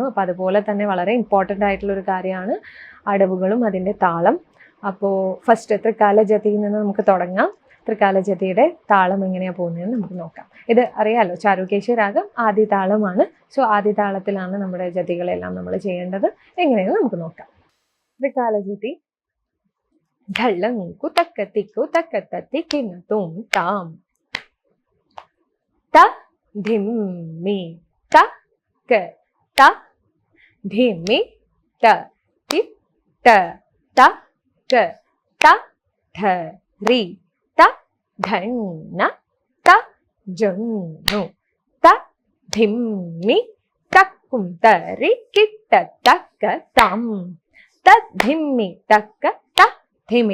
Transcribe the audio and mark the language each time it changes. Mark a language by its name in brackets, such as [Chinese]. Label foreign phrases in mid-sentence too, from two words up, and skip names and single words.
[Malayalam] അപ്പോൾ അതുപോലെ തന്നെ വളരെ ഇമ്പോർട്ടൻ്റ് ആയിട്ടുള്ളൊരു കാര്യമാണ് അടവുകളും അതിൻ്റെ താളം. അപ്പോൾ ഫസ്റ്റ് ത്രികാല ജതിയിൽ നിന്ന് നമുക്ക് തുടങ്ങാം. ത്രികാല ജതിയുടെ താളം എങ്ങനെയാണ് പോകുന്നതെന്ന് നമുക്ക് നോക്കാം. ഇത് അറിയാലോ, ചാരുകേശി രാഗം ആദ്യ താളമാണ്. സോ ആദ്യ താളത്തിലാണ് നമ്മുടെ ജതികളെല്ലാം നമ്മൾ ചെയ്യേണ്ടത്. എങ്ങനെയെന്ന് നമുക്ക് നോക്കാം. ത്രികാല ജതി. ढलंकु तकतिकु तकतति किन तुम ताम ता धिम्मी ता क ता धिम्मी ता ति ता ता क ता ध रि ता धन्न ता जन्नु ता धिम्मी तक्कुम तरि किट्ट तक ताम तद्धिम्मी तक ता धिमि